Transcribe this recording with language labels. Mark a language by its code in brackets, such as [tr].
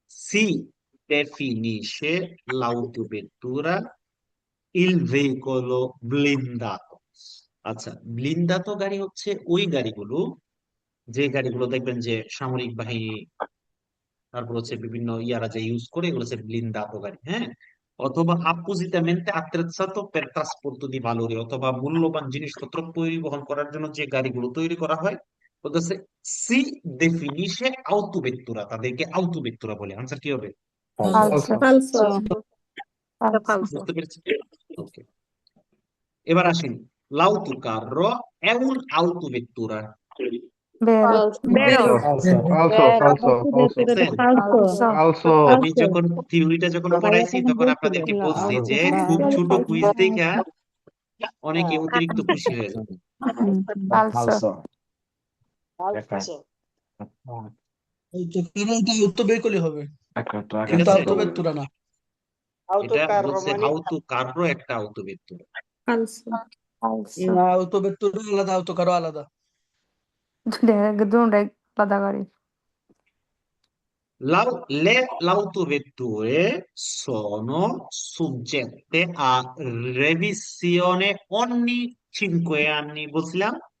[it] Si definisce l'autovettura il veicolo blindato। [bn] আচ্ছা, ব্লিন্দাতো গাড়ি হচ্ছে ওই গাড়িগুলো, যে গাড়িগুলো দেখবেন যে সামরিক বাহিনী, তারপর হচ্ছে বিভিন্ন ইয়ারা যে ইউজ করে, এগুলো হচ্ছে ব্লিন্দাতো গাড়ি। হ্যাঁ, অথবা [it] appositamente attrezzato per trasporto di valori, [bn] অথবা মূল্যবান জিনিসপত্র পরিবহন করার জন্য যে গাড়িগুলো তৈরি করা হয় বলতেছে সি definisce autovettura, তাদেরকে autovettura বলে। আনসার কি হবে? [it] falso, [bn] বুঝতে পেরেছি? ওকে, এবার আসেন, [it] l'autocarro è un autovettura। vero, falso [bn] বুঝছেন? [it] falso [bn] আমি যখন থিওরিটা যখন পড়াইছি তখন আপনাদেরকে বলছি যে খুব ছোট কুইজ দেখা অনেকে অতিরিক্ত খুশি হয়ে যায়। [it] falso, [bn] এটা উত্তর বের করলে হবে। Track ঠিক কিন্তু আছে? autovettura না। এটা বলছে autocarro একটা autovettura। [it] falso falso [bn] না, autovettura আলাদা, autocarro আলাদা। দুটাই আলাদা করি [it] Le autovetture sono soggette a revisione ogni 5 anni, [bn] বুঝলাম?